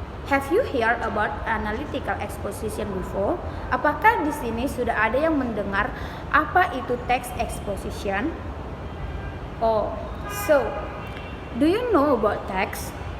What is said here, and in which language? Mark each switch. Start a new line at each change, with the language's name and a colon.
English: Have you heard about analytical exposition before?
Indonesian: Apakah di sini sudah ada yang mendengar apa itu text exposition?
English: Oh, so do you know about text?